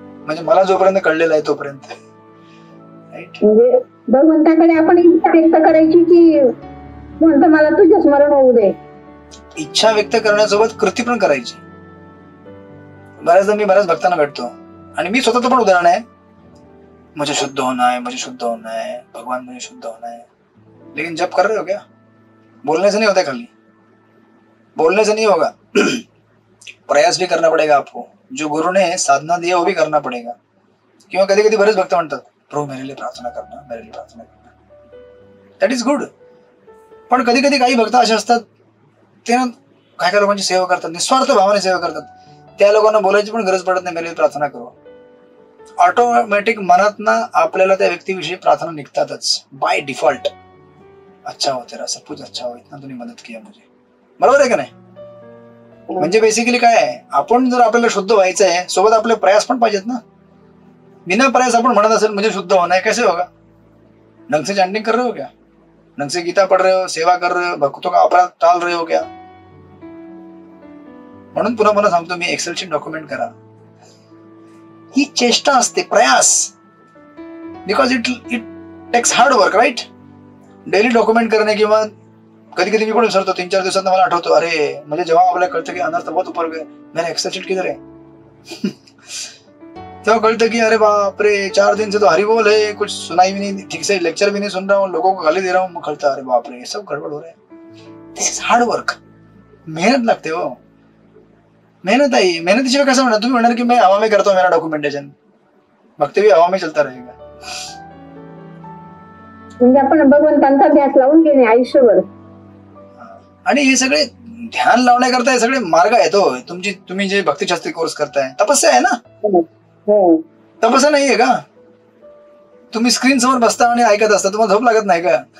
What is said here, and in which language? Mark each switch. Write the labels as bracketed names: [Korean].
[Marathi] म्हणजे मला जोपर्यंत कळलेलं आहे तोपर्यंत, राईट. म्हणजे भगवंताकडे आपण इच्छा व्यक्त करायची की म्हणतो मला तुझं स्मरण होऊ दे. इच्छा व्यक्त करण्यासोबत कृती पण करायची. बऱ्याचदा मी बऱ्याच भक्तांना भेटतो आणि मी स्वतःचं पण उदाहरण आहे. [Hindi] मुझे शुद्ध होना है, मुझे शुद्ध होना है, भगवान मुझे शुद्ध होना है. लेकिन जब कर रहे हो क्या? बोलने से नहीं होता, खाली बोलने से नहीं होगा. प्रयास भी करना पड़ेगा आपको. जो गुरु ने साधना दी है वो भी करना पड़ेगा. [Marathi] किंवा कधी कधी बरेच भक्त म्हणतात [Hindi] प्रभू मेरे लिए प्रार्थना करना, मेरे लिए प्रार्थना करना. [English] That is good. [Marathi] पण कधी कधी काही भक्त असे असतात ते ना काय काय लोकांची सेवा करतात, निस्वार्थ भावाने सेवा करतात. त्या लोकांना बोलायची पण गरज पडत नाही, [Hindi] मेरे लिए प्रार्थना करो. [Marathi] ऑटोमॅटिक मनात ना आपल्याला त्या व्यक्तीविषयी प्रार्थना निघतातच [English] By default. [Hindi] अच्छा हो तेरा, सब कुछ अच्छा हो, इतना तूने मदत किया मुझे. [Marathi] बरोबर आहे का नाही? म्हणजे बेसिकली काय आहे, आपण जर आपल्याला शुद्ध व्हायचं आहे सोबत आपले प्रयास पण पाहिजेत ना. बिना प्रयास आपण म्हणत असेल म्हणजे [Hindi] शुद्ध होना है, कैसे होगा? ढंग से चैंटिंग कर रहे हो क्या? ढंग से गीता पढ़ रहे हो, सेवा कर रहे हो, भक्तों का अपराध टाल रहे हो क्या? [Marathi] म्हणून पुन्हा पुन्हा सांगतो मी, एक्सेल शीट डॉक्युमेंट करा. ही चेष्टा असते, प्रयास. [English] because it takes hard work, [Marathi] right. Daily document करणे. किंवा कधी कधी मी पण विसरतो, 3-4 दिवसात मला आठवतो, अरे म्हणजे जेव्हा आपल्याला कळतं की [Hindi] अनर्थ बहुत ऊपर गए, मेरा एक्सेल शीट किधर है, [Marathi] तेव्हा कळतं की अरे बाप रे, [Hindi] 4 दिन से तो हरी बोल है, कुछ सुनाई भी नहीं, ठीक से लेक्चर भी नहीं सुन रहा हूँ, लोगों को गाली दे रहा हूँ. [Marathi] मग कळतं अरे बाप रे, [Hindi] सब गडबड हो रहा है. [English] This is hard work. [Marathi] मेहनत लागते हो, मेहनत आहे. मेहनतीशिवाय कसं म्हणणार? तुम्ही म्हणणार की [Hindi] मैं हवा में करतो मेरा डॉक्युमेंटेशन, भक्ती भी हवा में चलता रहेगा. [Marathi] म्हणजे आपण भगवंतांचा ध्यास लावून घेणे आयुष्यभर. आणि हे सगळे ध्यान लावण्याकरता हे सगळे मार्ग आहेत हो. तुम्ही जे भक्तिशास्त्री कोर्स करताय, तपस्या आहे ना. तपस्या नाहीये का? तुम्ही स्क्रीन समोर बसता आणि ऐकत असता, तुम्हाला झोप लागत नाही का?